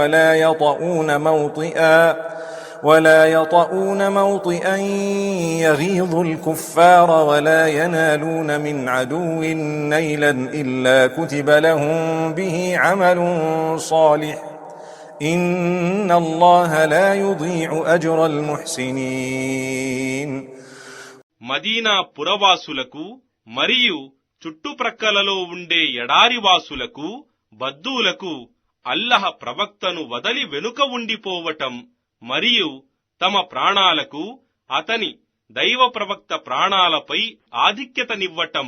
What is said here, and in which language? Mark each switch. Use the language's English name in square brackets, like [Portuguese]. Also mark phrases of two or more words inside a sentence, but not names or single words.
[Arabic] ولا يطؤون موطئا يغيظ الكفار ولا ينالون من عدو نيلا إلا كتب لهم به عمل صالح إن الله لا يضيع أجر المحسنين. [Telugu] మదీనా పురవాసులకు మరియు చుట్టుప్రక్కలలో ఉండే ఎడారివాసులకు బద్దూలకు అల్లహ ప్రవక్తను వదలి వెనుక ఉండిపోవటం మరియు తమ ప్రాణాలకు అతని దైవ ప్రవక్త ప్రాణాలపై ఆధిక్యతనివ్వటం